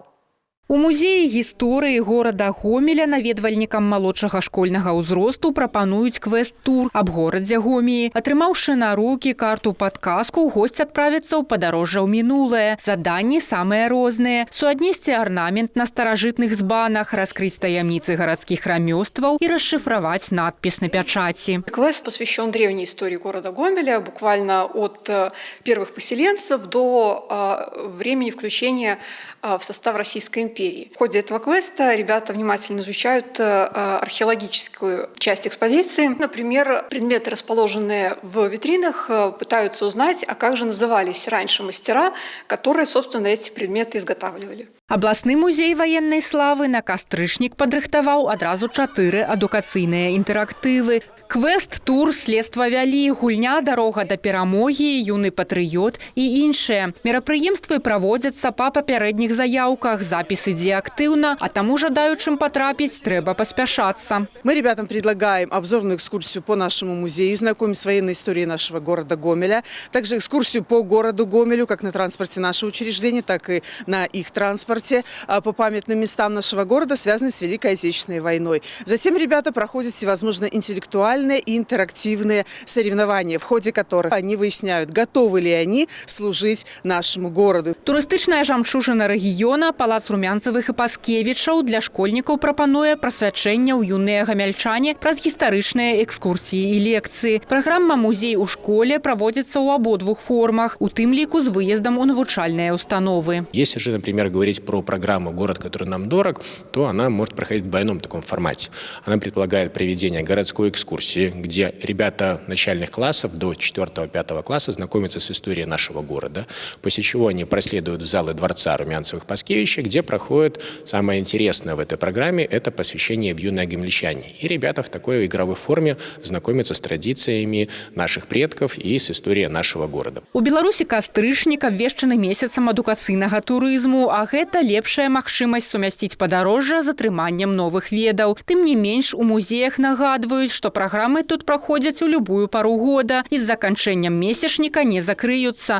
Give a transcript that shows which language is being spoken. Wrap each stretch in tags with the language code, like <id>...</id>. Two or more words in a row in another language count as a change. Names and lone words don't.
<be>У музеі гісторыі горада Гомеля наведвальнікам малодшага школьнага ўзросту прапануюць квест-тур аб горадзе Гомеі. Атрымаўшы на рукі карту падказку, госць адправіцца ў падарожжа ў мінулае. Заданні самыя розныя. Суаднесці арнамент на старажытных збанах, раскрыць таямніцы гарадскіх рамёстваў і</be> <ru>расшифровать надпись на печати. Квест посвящен древней истории города Гомеля, буквально от первых поселенцев до времени включения в состав Российской империи. В ходе этого квеста ребята внимательно изучают археологическую часть экспозиции. Например, предметы, расположенные в витринах, пытаются узнать, а как же назывались раньше мастера, которые, собственно, эти предметы изготавливали.</ru> <be>Абласны музей</be> <ru>военной славы</ru> <be>на кастрычнік падрыхтаваў адразу 4 адукацыйныя інтэрактывы. Квест, тур, следства вялі, гульня, дарога да перамогі, юны патрыёт і іншыя. Мерапрыемствы праводзяцца па папярэдніх заяўках, запіс ідзе актыўна, а таму жадаючым патрапіць трэба паспяшацца.</be> <ru>Мы ребятам предлагаем обзорную экскурсию по нашему музею, знакомить с военной историей нашего города Гомеля, также экскурсию по городу Гомелю, как на транспорте нашего учреждения, так и на их транспорте, по памятным местам нашего города, связанным с Великой Отечественной войной. Затем ребята проходят всевозможные интеллектуальные и интерактивные соревнования, в ходе которых они выясняют, готовы ли они служить нашему городу.</ru> <be>Турыстычная жамчужына рэгіёна, палац Румянцевых і Паскевічаў для школьнікаў прапануе прасвячэнне ў юныя гамяльчане праз гістарычныя экскурсіі і лекцыі. Праграма «Музей у школе» праводзіцца ў абодвух формах, у тым ліку з выездам у навучальныя установы.</be> <ru>Если же, например, говорить про программу «Город, который нам дорог», то она может проходить в двойном таком формате. Она предполагает проведение городской экскурсии, где ребята начальных классов до 4-5 класса знакомятся с историей нашего города, после чего они проследуют в залы дворца Румянцевых-Паскевича, где проходит самое интересное в этой программе – это посвящение в юные гомельчане. И ребята в такой игровой форме знакомятся с традициями наших предков и с историей нашего города.</ru> <be>У Беларусі кастрычнік абвешчаны месяцам адукацыйнага турызму, а гэта лепшая магчымасць сумясціць падарожжа з атрыманнем новых ведаў. Тым не менш, у музеях нагадваюць, што праграмы тут праходзяць у любую пару года і з заканчэннем месячніка не закрыюцца.</be>